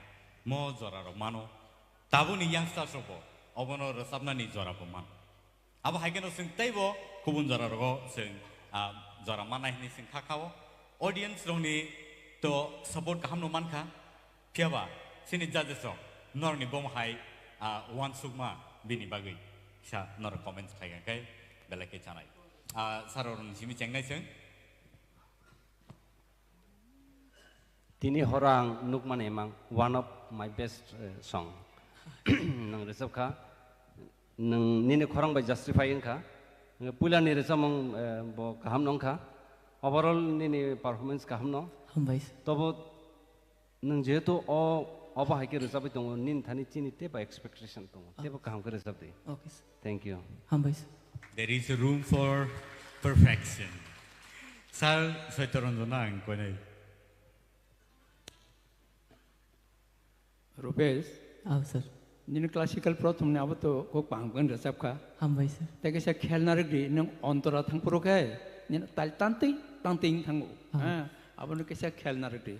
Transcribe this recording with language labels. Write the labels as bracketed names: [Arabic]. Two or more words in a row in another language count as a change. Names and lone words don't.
[Kok Borok] mo jora ro mano tabu ni youngsters ro obono rasabna ni jora bo man abo hai keno sing taibo kubun jora ro sing jora manai ni sing khakhawo audience rongni [English] to support [Kok Borok] kaham no manka piaba sini judges rong norni bom hai one sugma bini bagai sa nor comments thaiga kai belake chanai saron simi chengai seng Tini horang nukman emang [English] one of my best song [Kok Borok] nang resep kha nang nini khorang [English] by justifying [Kok Borok] kha pula ni resamong bo kaham nong kha overall nini performance kaham no Hambais tobo nang jeto o oba haike resep tongo nin thani chini te ba expectation tongo te ba kaham ke resep de [English] okay thank you [Kok Borok] Hambais [English] there is a room for perfection [Kok Borok] sal soitoronjona ang konai Rupesh sir Nini classical protum ne abato ko pangban resep kha Hambais sir tege sa khelna rgi nang ontara thang puro kai nina tal tanting thangu abonu ke sa khelna rgi